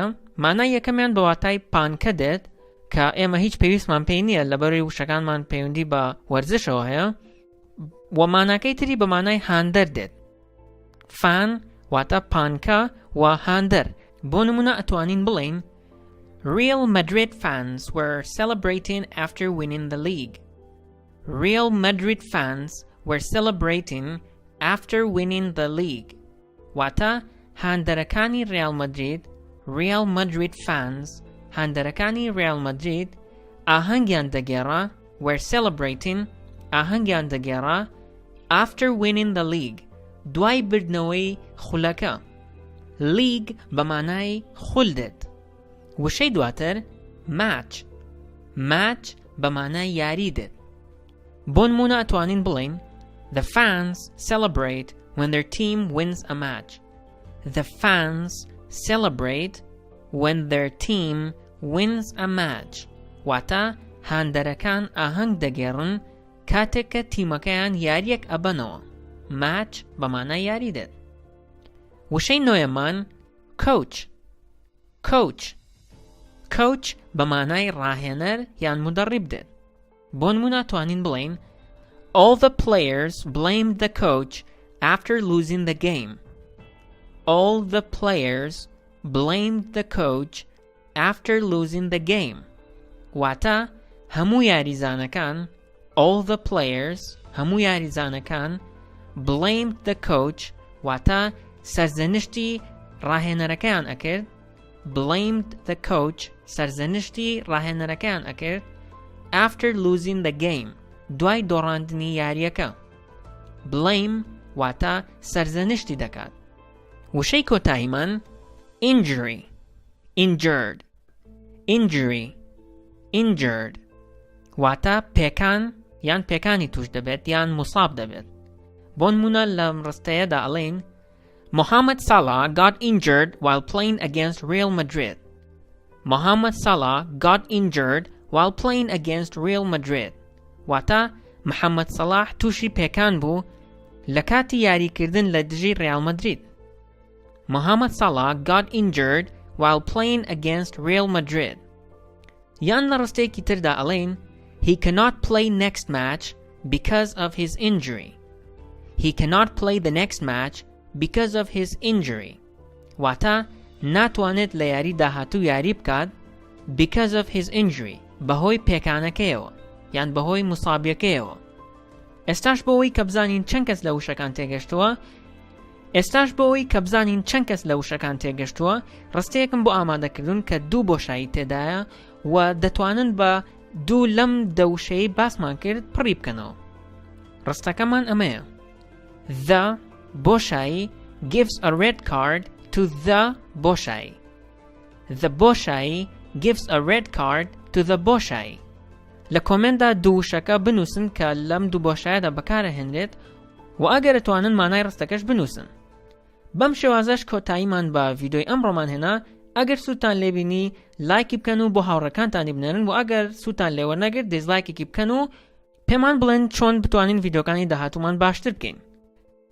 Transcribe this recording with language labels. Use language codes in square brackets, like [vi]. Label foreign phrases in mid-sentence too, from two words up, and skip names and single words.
[ckb] مانای یەکەمیان بە واتای پانکە دێت کە ئێمە هیچ پێویستمان پێی نییە لەبەروی وشەکانمان پەیوەندی بە وەرزشەوە هەیە و ماناکەی تری بە مانای هاندەر دێت. فان واتە پانکە و هاندەر. بۆ نمونە ئەتوانین بڵین [en] Real Madrid fans were celebrating after winning the league. Real Madrid fans were celebrating after winning the league. [ckb] واتە هاندەرەکانی [en] Real Madrid fans [ckb] هاندەرەکانی Real Madrid ئاهەنگیان دەگێڕا [en] were celebrating [ckb] ئاهەنگیان دەگێڕا [en] after winning the league [ckb] دوای بردنەوەی خولەکە. league بە مانای خول دێت. وشەی دواتر match بە مانای یاری دێت. بۆ نمونە ئەتوانین بڵین [en] The fans celebrate when their team wins a match. The fans celebrate when their team wins a match. [ckb] واتە هاندەرەکان ئاهەنگ دەگێڕن کاتێک کە تیمەکەیان یاریەک ئەبەنەوە. match بە مانای یاری دێت. وشەی نۆیەمان coach بە مانای ڕاهێنەر یان مدەڕیب دێت. بۆ نمونە توانین بڵین [en] All the players blamed the coach after losing the game. All the players blamed the coach after losing the game. [ckb] واتە هەموو یاریزانەکان [en] all the players [ckb] هەموو یاریزانەکان [en] blamed the coach [ckb] واتە سەرزەنشتی ڕاهێنەرەکەیان ئەکرد. [en] blamed the coach [ckb] سەرزەنشتی ڕاهێنەرەکەیان ئەکرد [en] after losing the game [ckb] دوای دۆڕاندنی یاریەکە. blame واتە سەرزەنشتی دەکات. وشەی کۆتاییمان injured واتە پێکان یان پێکانی توش دەبێت یان مصاب دەبێت. بۆ نمونە لەم ڕستەیەدا ئەڵێن [en] Mohamed Salah got injured while playing against Real Madrid. Mohamed Salah got injured while playing against Real Madrid. [ckb] واتە محەممەد سەلاح تووشی پێکان بوو لە کاتی یاریکردن لە دژی ڕیال مەدرید. [en] Mohamed Salah got injured while playing against Real Madrid. [ckb] یان لە ڕستەیەکی تردا ئەڵێن [en] He cannot play next match because of his injury. He cannot play the next match because of his injury. [ckb] واتە ناتوانێت لە یاری داهاتوو یاری بکات [en] because of his injury [ckb] بەهۆی پێکانەکەیەوە یان بەهۆی مصابیەکەیەوە. ئێستاش بۆەوەی کە بزانین چەند کەس لە وشەکان تێگەشتووە ڕستەیەکم بۆ ئامادەکردون کە دوو بۆشایی تێدایە و دەتوانن بە دوو لەم دەوشەی باسمان کرد پڕی بکەنەوە. ڕستەکەمان ئەمەیە [en] The بۆشایی gives a red card to the بۆشایی. The بۆشایی gives a red card to the بۆشایی. [ckb] لە کۆمنتدا دووشەکە بنووسن کە لەم دوو بۆشایەدا بەکارە هێنرێت و ئەگەر دەتوانن مانای ڕستەکەش بنووسن. بەم شێوازەش کۆتاییمان بە ڤیدۆی ئەمڕۆمان هێنا. ئەگەر سوودتان لێبینی لایکی بکەن و بۆ هاوڕێکانتانی بنێرن و ئەگەر سوودتان لێوەرنەگرت دیزلایکێکی بکەن و پێمان بڵێن چۆن بتوانین ڤیدۆکانی داهاتوومان باشتر بکەین.